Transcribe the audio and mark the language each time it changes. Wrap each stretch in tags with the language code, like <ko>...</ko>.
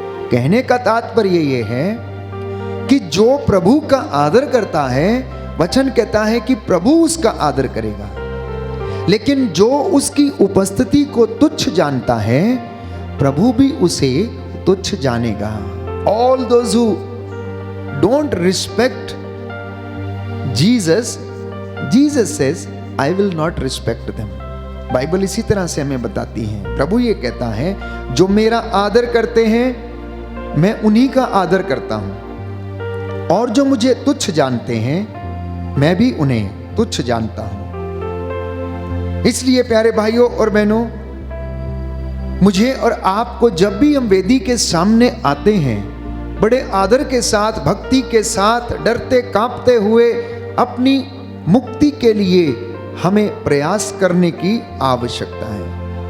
<hi>कहने का तात्पर्य ये है कि जो प्रभु का आदर करता है, वचन कहता है कि प्रभु उसका आदर करेगा, लेकिन जो उसकी उपस्थिति को तुच्छ जानता है, प्रभु भी उसे तुच्छ जानेगा।</hi> <en>All those who don't respect Jesus, Jesus says, I will not respect them.</en> <hi>Bible इसी तरह से हमें बताती है। प्रभु ये कहता है, जो मेरा आदर करते हैं मैं उन्हीं का आदर करता हूं, और जो मुझे तुच्छ जानते हैं मैं भी उन्हें तुच्छ जानता हूं। इसलिए प्यारे भाइयों और बहनों, मुझे और आपको जब भी हम वेदी के सामने आते हैं, बड़े आदर के साथ, भक्ति के साथ, डरते कांपते हुए अपनी मुक्ति के लिए हमें प्रयास करने की आवश्यकता है।</hi>